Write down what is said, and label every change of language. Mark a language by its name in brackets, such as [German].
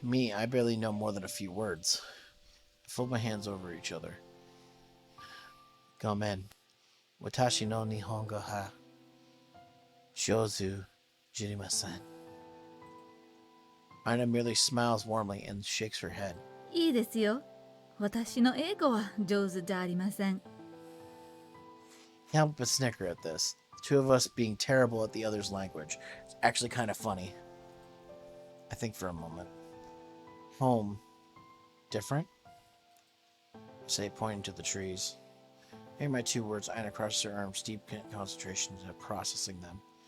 [English] Me, I barely know more than a few words. I fold my hands over each other. Gomen. [Japanese] Watashi no Nihongo ha Shouzu jirimasen. [English] Ina merely smiles warmly and shakes her head. [Japanese] いいですよ。私の英語は上手じゃありません。 [English] Can't help but snicker at this. The two of us being terrible at the other's language. It's actually kind of funny. I think for a moment. Home. Different? I say, pointing to the trees. Hearing my 2 words, Aina crosses her arms, deep concentration into processing them.